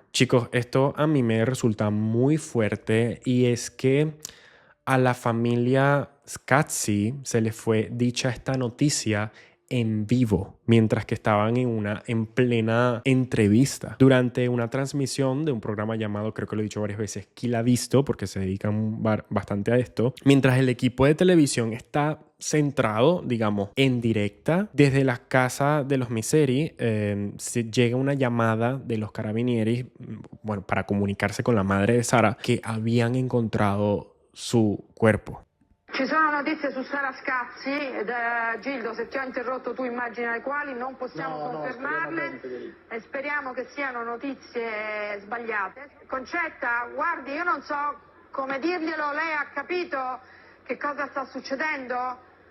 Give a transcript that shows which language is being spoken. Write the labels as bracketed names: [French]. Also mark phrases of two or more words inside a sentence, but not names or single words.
[Spanish] Chicos, esto a mí me resulta muy fuerte y es que a la familia Scazzi se le fue dicha esta noticia en vivo, mientras que estaban en plena entrevista durante una transmisión de un programa llamado, creo que lo he dicho varias veces, Chi l'ha visto, porque se dedican bastante a esto, mientras el equipo de televisión está centrado, digamos, en directa desde la casa de los Miseri. Llega una llamada de los carabinieri, bueno, para comunicarse con la madre de Sara, que habían encontrado su cuerpo. [Italian] Ci sono notizie su Sara Scazzi, Gildo, se ti ho interrotto tu immagina le quali, non possiamo confermarle e speriamo che siano notizie sbagliate. Concetta, guardi, io non so come dirglielo, lei ha capito che cosa sta succedendo?